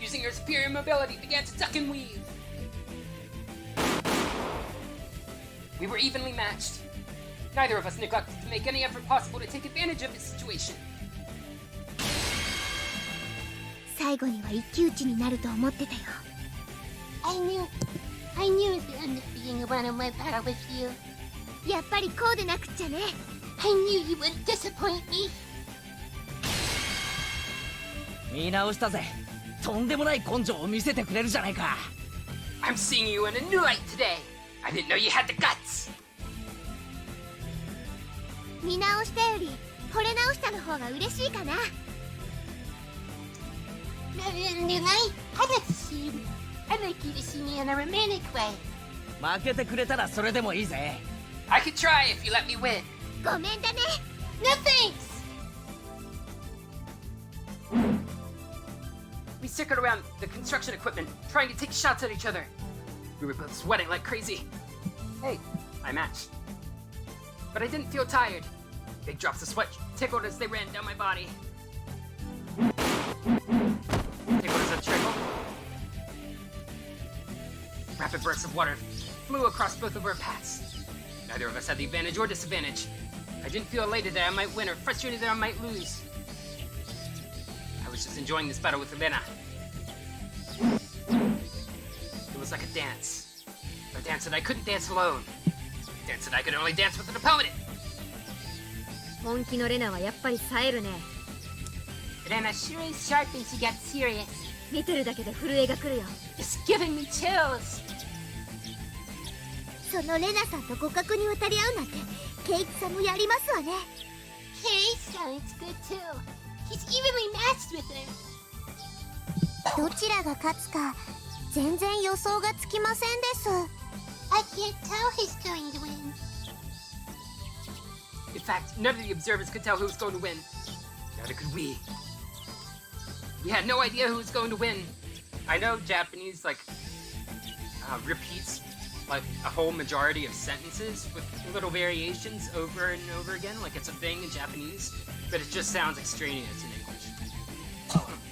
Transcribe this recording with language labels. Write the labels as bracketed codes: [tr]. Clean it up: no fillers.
[en] superior mobility, began to duck and weave. We were evenly matched. Neither of us neglected to make any effort possible to take advantage of the situation. [ja] 最後には一騎打ちになると思ってたよ。 [en] I knew it would end up being a one-on-one battle with you. [ja] やっぱりこうでなくっちゃね。 [en] I knew you wouldn't disappoint me. [ja] 見直したぜ。とんでもない根性を見せてくれるじゃないか。 [en] I'm seeing you in a new light today. I didn't know you had the guts. [ja] 見直したより惚れ直したの方が嬉しいかな。 [en] I'd like you to see me in a romantic way. [ja] 負けてくれたらそれでもいいぜ。 [en] I could try if you let me win. [ja] ごめんだね。 [en] No thanks. We circled around the construction equipment, trying to take shots at each other. We were both sweating like crazy. Hey, I matched. But I didn't feel tired. Big drops of sweat tickled as they ran down my body. Tickled as a trickle. Rapid bursts of water flew across both of our paths. Neither of us had the advantage or disadvantage. I didn't feel elated that I might win or frustrated that I might lose. I was just enjoying this battle with Rena. It was like a dance. A dance that I couldn't dance alone. A dance that I could only dance with an opponent. [ja] 本気のレナはやっぱり冴えるね。 [en] Rena sure is sharp and she got serious. [ja] 見てるだけで震えがくるよ。 [en] It's giving me chills. [ja] そのレナさんと互角に渡り合うなんてケイチさんもやりますわね。 [en] Kay sounds good too. He's evenly matched with her. [ja] どちらが勝つか全然予想がつきませんです。 [en] I can't tell who's going to win. In fact, none of the observers could tell who was going to win. Neither could we. We had no idea who was going to win. I know Japanese, repeats, like, a whole majority of sentences with little variations over and over again, like it's a thing in Japanese, but it just sounds extraneous in English.